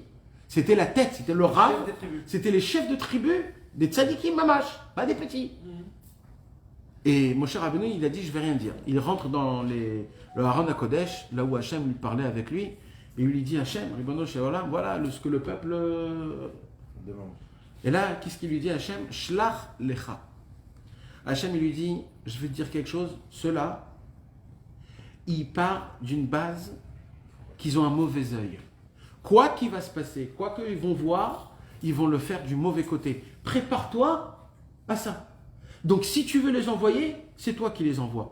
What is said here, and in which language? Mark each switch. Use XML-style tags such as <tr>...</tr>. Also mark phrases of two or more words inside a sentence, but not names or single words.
<fr>C'était la tête, c'était le rav, c'était les chefs de tribu, des</fr> <he>צדיקים ממש,</he> <fr>pas des petits. Et Moshe Rabbeinu, il a dit, je vais rien dire. Il rentre dans le</fr> <he>ארון הקודש,</he> <fr>là où Hachem lui parlait avec lui, et il lui dit,</fr> <he>השם, ריבונו של עולם,</he> <fr>voilà ce que le peuple demande. Et là, qu'est-ce qu'il lui dit Hachem?</fr> <he>שלח לך.</he> <fr>Hachem, il lui dit, je vais te dire quelque chose, ceux-là, ils partent d'une base qu'ils ont un mauvais œil. Quoi qu'il va se passer, quoi qu'ils vont voir, ils vont le faire du mauvais côté. Prépare-toi à ça. Donc si tu veux les envoyer, c'est toi qui les envoies.</fr>